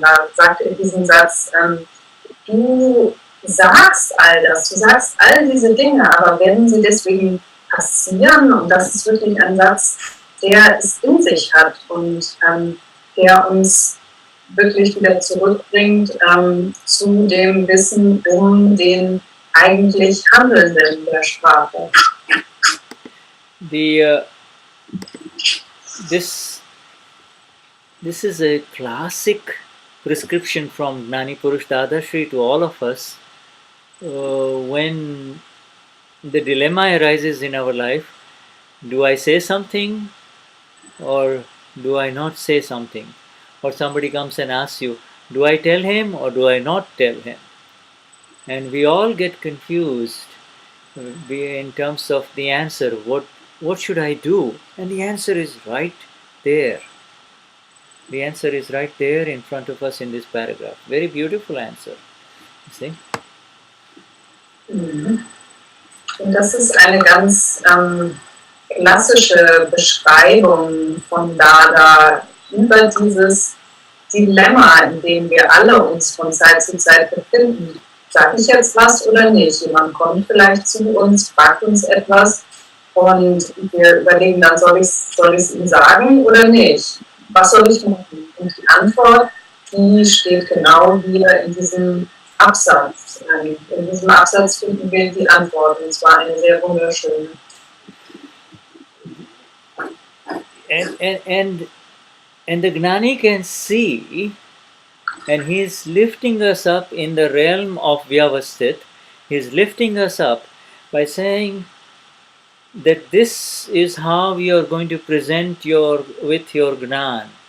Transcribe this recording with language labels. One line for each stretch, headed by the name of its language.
German: Da sagt er in diesem Satz, du sagst all das, du sagst all diese Dinge, aber wenn sie deswegen passieren, und das ist wirklich ein Satz, der es in sich hat und der uns wirklich wieder zurückbringt zu dem Wissen um den eigentlich Handelnden der Sprache.
English: This is a classic prescription from Gnani Purush Dadashri to all of us when the dilemma arises in our life. Do I say something or do I not say something? Or somebody comes and asks you, do I tell him or do I not tell him? And we all get confused in terms of the answer. What should I do? And the answer is right there. The answer is right there in front of us in this paragraph. Very beautiful answer. You see?
German: Und das ist eine ganz klassische Beschreibung von Dada über dieses Dilemma, in dem wir alle uns von Zeit zu Zeit befinden. Sag ich jetzt was oder nicht? Jemand kommt vielleicht zu uns, fragt uns etwas und wir überlegen dann, soll ich es ihm sagen oder nicht? Was soll ich machen? Und die Antwort, die steht genau hier in diesem Absatz. In diesem Absatz finden wir die Antwort, und zwar eine sehr wunderschöne.
English: And the Gnani can see, and he's lifting us up in the realm of Vyavasthit. He's lifting us up by saying that this is how you are going to present with your Gnan.